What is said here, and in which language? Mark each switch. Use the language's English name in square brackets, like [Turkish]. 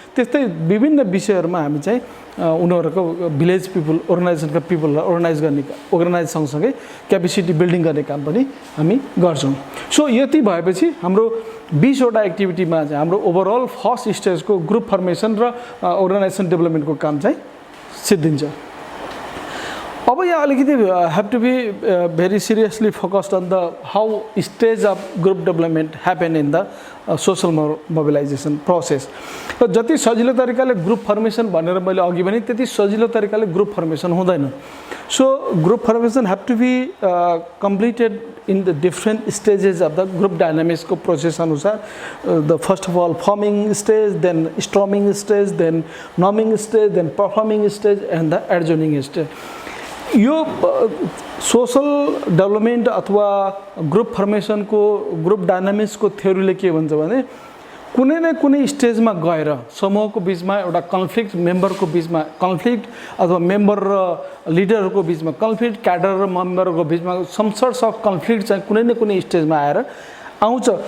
[Nepali] त्यस्तै विभिन्न विषयहरुमा हामी चाहिँ उनीहरुको भिलेज पिपल अर्गनाइजेसनका पिपललाई अर्गनाइज सँगसँगै क्यापेसिटी बिल्डिङ गर्ने काम पनि हामी गर्छौं. सो यति भएपछि हाम्रो 20 वटा एक्टिभिटीमा चाहिँ हाम्रो ओभरअल फर्स्ट स्टेजको ग्रुप फर्मेसन र अर्गनाइजेसन डेभलपमेन्टको काम चाहिँ सिद्धिन्छ. अब यहाँ अलिकति [English] have to be very seriously focused on the how stage of group development happen in the social mobilization process. [Nepali] र जति सजिलो तरिकाले ग्रुप फर्मेसन भनेर मैले अघि भने त्यति सजिलो तरिकाले ग्रुप फर्मेसन हुँदैन. [English] So group formation have to be completed in the different stages of the group dynamics को process अनुसार. The first of all forming stage, then storming stage, then norming stage, then performing stage and the adjourning stage. [Nepali] यो social development अथवा group फर्मेसनको group डायनामिक्सको थ्योरीले के भन्छ भने कुनै न कुनै स्टेजमा गएर समूहको बिचमा एउटा कन्फ्लिक्ट, मेम्बरको बिचमा कन्फ्लिक्ट अथवा मेम्बर र लिडरहरूको बिचमा कन्फ्लिक्ट, क्याडर र मेम्बरको बिचमा सम सर्ट्स अफ कन्फ्लिक्ट चाहिँ कुनै न कुनै स्टेजमा आएर आउँछ।